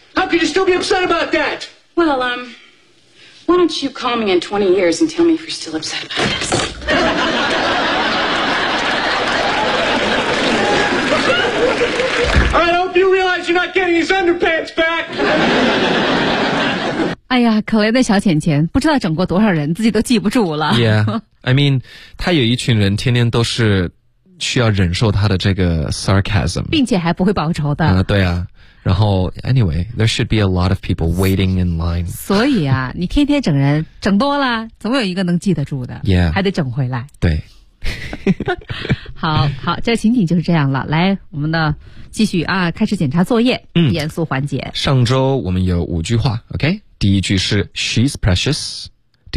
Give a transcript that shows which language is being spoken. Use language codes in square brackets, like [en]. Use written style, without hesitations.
[en] How could you still be upset about that? Well, why don't you call me in 20 years and tell me if you're still upset about this? I hope you realize you're not getting his underpants back. [zh] 哎呀，可怜的小浅浅，不知道整过多少人，自己都记不住了。 [en] Yeah, I mean, [zh] 他有一群人天天都是需要忍受他的这个 sarcasm. 并且还不会报仇的。对啊。然后 [en] ，anyway, there should be a lot of people waiting in line. [zh] 所以啊，你天天整人，整多了，总有一个能记得住的。 [en] Yeah, [zh] 还得整回来。对。好好，这情景就是这样了。来，我们的继续啊，开始检查作业。严肃环节。上周我们有五句话 ，OK? 第一句是 [en] She's precious. [zh] 第